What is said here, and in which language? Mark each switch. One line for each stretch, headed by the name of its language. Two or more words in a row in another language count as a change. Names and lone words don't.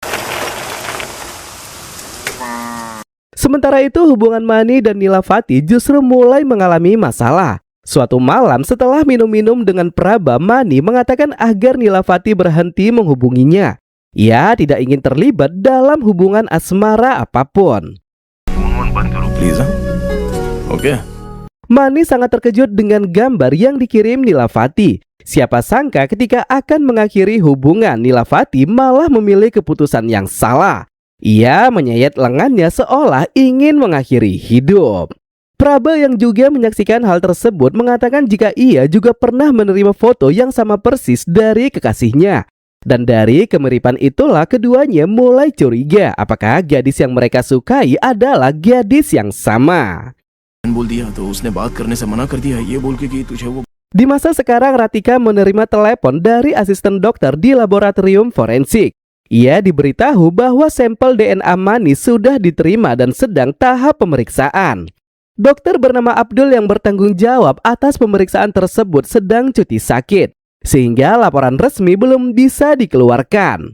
Indonesian: Sementara itu hubungan Mani dan Nilafati justru mulai mengalami masalah. Suatu malam setelah minum-minum dengan Praba, Mani mengatakan agar Nilafati berhenti menghubunginya. Ia tidak ingin terlibat dalam hubungan asmara apapun. प्लीज हाँ ओके Mani sangat terkejut dengan gambar yang dikirim Nilafati. Siapa sangka ketika akan mengakhiri hubungan, Nilafati malah memilih keputusan yang salah. Ia menyayat lengannya seolah ingin mengakhiri hidup. Praba yang juga menyaksikan hal tersebut mengatakan jika ia juga pernah menerima foto yang sama persis dari kekasihnya. Dan dari kemiripan itulah keduanya mulai curiga apakah gadis yang mereka sukai adalah gadis yang sama.
Hindi: बोल दिया तो उसने बात करने से मना कर दिया ये बोल के कि तुझे वो
Indonesian: Di masa sekarang Ratika menerima telepon dari asisten dokter di laboratorium forensik. Ia diberitahu bahwa sampel DNA Mani sudah diterima dan sedang tahap pemeriksaan. Dokter bernama Abdul yang bertanggung jawab atas pemeriksaan tersebut sedang cuti sakit, sehingga laporan resmi belum bisa dikeluarkan.